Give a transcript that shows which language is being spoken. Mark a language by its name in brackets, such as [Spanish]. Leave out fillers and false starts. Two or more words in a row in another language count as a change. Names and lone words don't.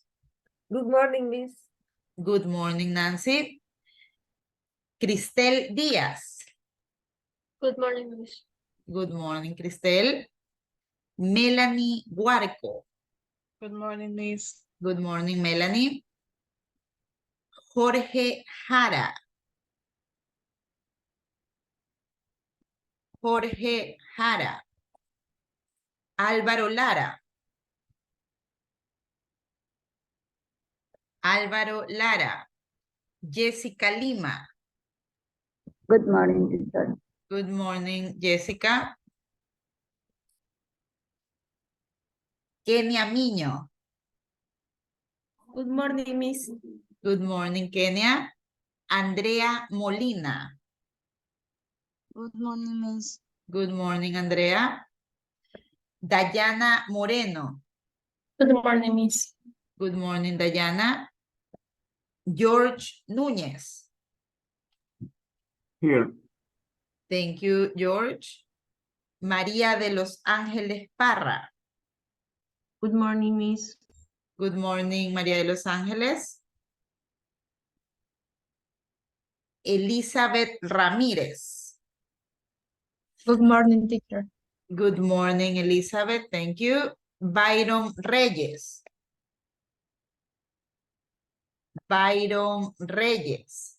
[English] Good morning, Miss. Good morning, Nancy. Cristel Díaz. Good morning, Miss. Good morning, Cristel. Melanie Guarco. Good morning, Miss. Good morning, Melanie. Jorge Jara. Jorge Jara. Álvaro Lara. Álvaro Lara. Jessica Lima. Good morning, teacher. Good morning, Jessica. Kenia Miño. Good morning, Miss. Good morning, Kenia. Andrea Molina. Good morning, Miss. Good morning, Andrea. Dayana Moreno. Good morning, Miss. Good morning, Dayana. George Núñez. Here. Thank you, George. María de los Ángeles Parra. Good morning, Miss. Good morning, María de los Ángeles. Elizabeth Ramírez. Good morning, teacher. Good morning, Elizabeth. Thank you. Byron Reyes. Byron Reyes.